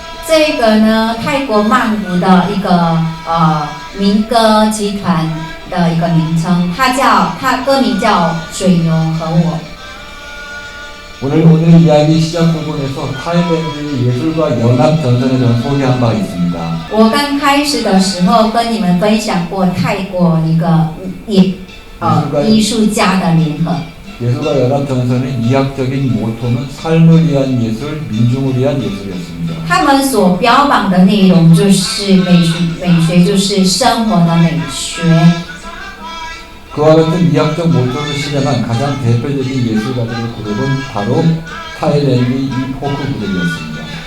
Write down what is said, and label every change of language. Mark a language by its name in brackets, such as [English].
[Chinese] 这个呢，泰国曼谷的一个民歌集团的一个名称，它歌名叫《水牛和我》。 [Korean] 오늘 이야기 시작 부분에서 타일랜드 예술과 연합 전선에 저는 소개한 바가 있습니다. [Chinese] 我刚开始的时候跟你们分享过泰国一个艺术家的联合。 [Korean] 예술과 연합 전선의 이학적인 모토는 삶을 위한 예술, 민중을 위한 예술이었습니다. [Chinese] 他们所标榜的内容就是美学就是生活的美学。 [Korean] 그와 같은 이학적 모토를 실현한 가장 대표적인 예술가들의 그룹은 바로 타일랜드 이 포크 그룹이었습니다.